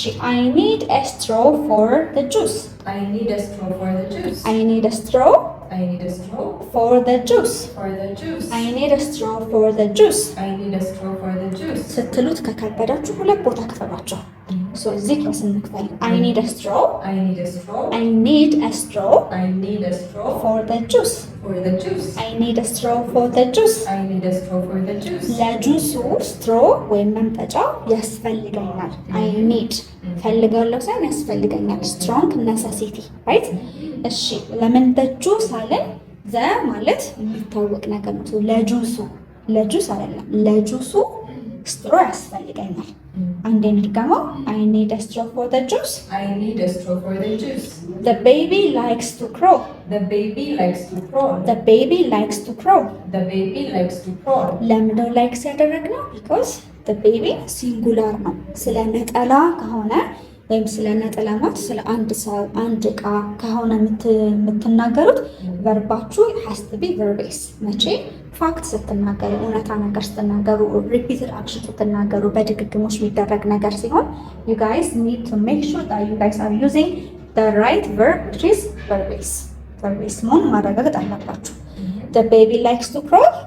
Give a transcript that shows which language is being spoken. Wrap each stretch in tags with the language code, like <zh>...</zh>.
<en>I need a straw for the juice. I need a straw for the juice. I need a straw. I need a straw for the juice. For the juice. I need a straw for the juice. I need a straw for the juice.</en> <am>ስትሉት ከከበዳችሁ ሁለት ቦታ ክፈሏቸው። እዚህ ክላስ እንክፈል።</am> <en>I need a straw. I need a straw. I need a straw. I need a straw for the juice. For the juice. I need a straw for the juice. I need a straw for the juice.</en> <am>ለጁሱ straw ወይም መምጠጫ ያስፈልገኛል። I need ፈልጋለሁ ሳይሆን ያስፈልገኛል።</am> <en>strong necessity, right?</en> <am>እሺ ለምን juice አለን? ዘ ማለት የሚታወቅ ነገር ነው። ለጁስ አይደለም፣ ለጁሱ ስትሮ ያስፈልገኛል። አንዴ እንድገመው።</am> <en>I need a straw for the juice. I need a straw for the juice. The baby likes to crawl. The baby likes to crawl. The baby likes to crawl. The baby likes to crawl.</en> <am>ለምንድነው ላይክስ ያደረግነው?</am> <en>because the baby</en> <am>ሲንጉላር ነው። ስለ ነጠላ ከሆነ ወይም ስለ ነጠላ ማለት ስለ አንድ ሰው አንድ ዕቃ ከሆነ የምትናገሩት ቨርባችሁ</am> <en>has to be verbose።</en> <am>መቼ? ፋክት ስትናገሩ፣ እውነታ ነገር ስትናገሩ፣ ሪፒትድ አክሽን ስትናገሩ፣ በድግግሞች የሚደረግ ነገር ሲሆን</am> <en>you guys need to make sure that you guys are using the right verb which is verbose</en> <am>መሆን ማረጋገጥ አለባችሁ።</am> <en>the baby likes to crawl.</en>